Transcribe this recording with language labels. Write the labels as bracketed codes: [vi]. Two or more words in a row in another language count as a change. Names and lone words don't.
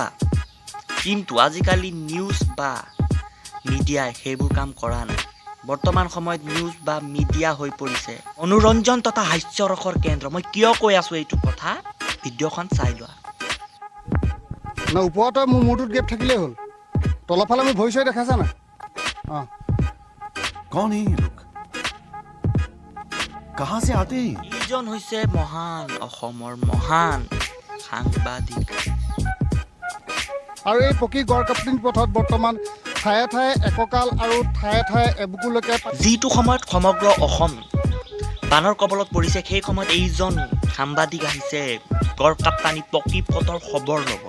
[as] কিন্তু আজিকালি নিউজ বা মিডিয়াই সেইবোৰ কাম কৰা নাই। বৰ্তমান সময়ত নিউজ বা মিডিয়া হৈ পৰিছে মনোৰঞ্জন তথা হাস্যৰসৰ কেন্দ্ৰ। মই কিয় কৈ আছো এইটো কথা, ভিডিঅ'খন চাই লোৱা। না ওপৰতে মোৰ মূৰটোত গেপ থাকিলেই হ'ল, তলৰ ফালে মোৰ ভৰি চৰি দেখাইছা নাই? অঁ [hi] कौन है ये लोग? कहाँ से आते हैं? [as] এইজন হৈছে মহান অসমৰ মহান সাংবাদিক। আৰু এই পকী গড় কাপ্তিং পথত বৰ্তমান ঠায়ে ঠায়ে এককাল আৰু ঠায়ে ঠায়ে এবুকুলৈকে যিটো সময়ত সমগ্ৰ অসম বানৰ কবলত পৰিছে, সেই সময়ত এইজন সাংবাদিক আহিছে গড় কাপ্তানি পকী পথৰ খবৰ ল'বলৈ।